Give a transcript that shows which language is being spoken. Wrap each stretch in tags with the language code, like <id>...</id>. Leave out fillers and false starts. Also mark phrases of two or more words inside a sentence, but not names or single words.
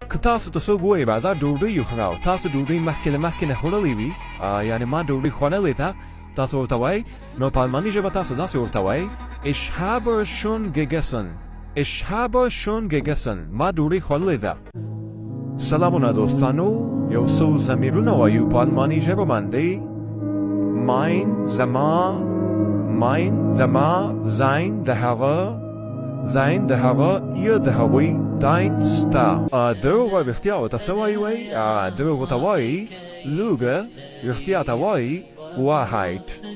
<ps>که تاسو ته څوک ووایي دا ډوډۍ وخوره او تاسو ډوډۍ مخکې نه خوړلې وي یعنې ما ډوډۍ خوړلې ده تاسو ورته وایي نو په الماني ژبه تاسو داسې ورته وایي</ps> <de>Ich habe schon gegessen. Ich habe schon gegessen.</de> <ps>ما ډوډۍ خوړلې ده. سلامونه دوستانو یو څو ضمیرونه وایو په الماني ژبه باندې mein زما sein د هغه sein د هغه ihr د هغوی dein ستا دروغ وایي رښتیا ورته څه وایي دروغ ورته وایي lüge رښتیا ته وایي Wahrheit.</ps>